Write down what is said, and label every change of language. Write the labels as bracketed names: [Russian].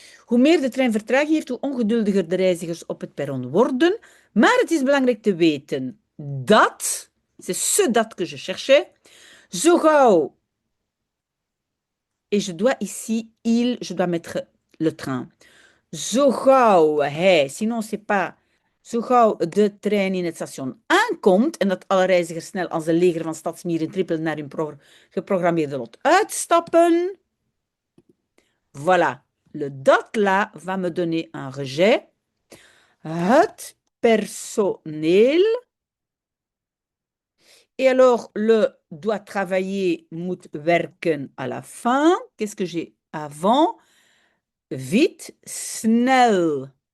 [Dutch] Hoe meer de trein vertraging heeft, hoe ongeduldiger de reizigers op het perron worden. Maar het is belangrijk te weten dat, [French] c'est ce dat que je cherchais, zo gauw, et je dois ici, je dois mettre le train. [Dutch] Zo gauw hij, [French] sinon c'est pas, [Dutch] zo gauw de trein in het station aankomt en dat alle reizigers snel als een leger van stadsmieren trippelen naar hun geprogrammeerde lot uitstappen. [French] Voilà. Le dat là va me donner un rejet. Het personneel. Et alors, le doit travailler, [Dutch] moet werken [French] à la fin. Qu'est-ce que j'ai avant? Vite, snel.